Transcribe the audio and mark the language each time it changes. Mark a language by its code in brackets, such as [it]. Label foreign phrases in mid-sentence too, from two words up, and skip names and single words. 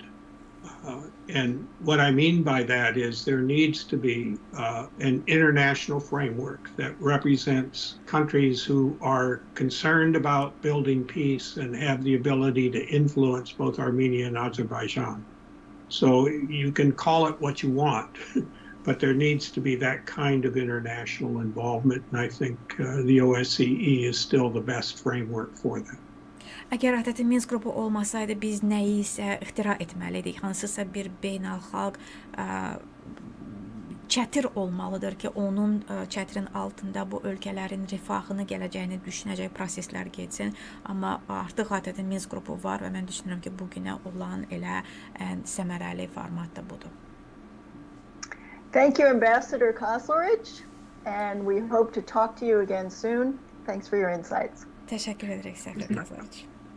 [en] And what I mean by that is there needs to be an international framework that represents countries who are concerned about building peace and have the ability to influence both Armenia and Azerbaijan. So you can call it what you want, but there needs to be that kind of international involvement, and I think the OSCE is still the best framework for that. [az] Əgər ATƏT Minsk qrupu olmasaydı, biz nəyi isə ixtira etməliydik. Hansısa bir beynəlxalq çətir olmalıdır ki, onun çətirin altında bu ölkələrin rifahını, gələcəyini düşünəcək proseslər getsin. Amma artıq ATƏT Minsk qrupu var və mən düşünürəm ki, bugünə olan elə ən səmərəli format da budur. [en] Thank you, Ambassador Kazlariç, and we hope to talk to you again soon. Thanks for your insights. [az] Təşəkkür edirik, səfir Kazlariç.